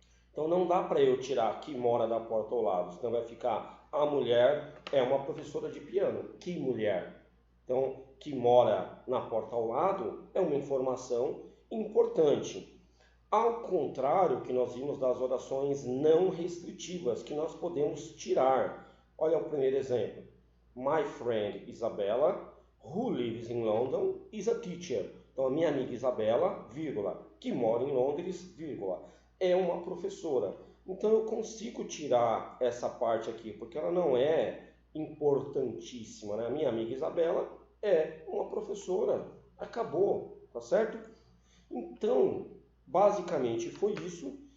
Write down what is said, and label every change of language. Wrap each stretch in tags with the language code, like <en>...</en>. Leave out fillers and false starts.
<pt>Então não dá para eu tirar que mora da porta ao lado, senão vai ficar a mulher é uma professora de piano. Que mulher? Então, que mora na porta ao lado é uma informação importante. Ao contrário que nós vimos das orações não restritivas, que nós podemos tirar. Olha o primeiro exemplo.</pt> <en>My friend Isabella, who lives in London, is a teacher.</en> <pt>Então, a minha amiga Isabela, vírgula, que mora em Londres, vírgula, é uma professora. Então, eu consigo tirar essa parte aqui, porque ela não é importantíssima, né? A minha amiga Isabela é uma professora. Acabou, tá certo? Então, basicamente foi isso.</pt>